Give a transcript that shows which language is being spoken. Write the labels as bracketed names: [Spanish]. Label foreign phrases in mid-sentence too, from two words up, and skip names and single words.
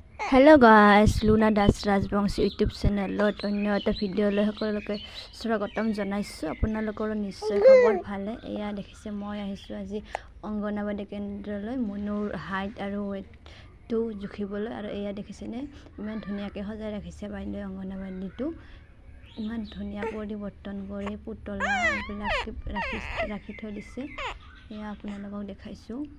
[English] hello guys [Assamese] लुना दास राजबंशी यूट्यूब चेनेলত अन्य এটা ভিডিঅ'লৈ সকলোকে স্বাগতম জনাইছো আপোনালোকৰ নিশ্চয় খবৰ ভালে এয়া দেখিছে মই আহিছো আজি অংগনাবাদী কেন্দ্ৰলৈ মনুৰ হাইট আৰু ওয়েটটো জুখিবলৈ আৰু এয়া দেখিছেনে ইমান ধুনীয়াকৈ সজাই ৰাখিছে বাইদেউ অংগনাবাদীটো ইমান ধুনীয়া পৰিৱৰ্তন কৰি পুতলা বিলাক ৰাখি থৈ দিছে এয়া আপোনালোকক দেখাইছো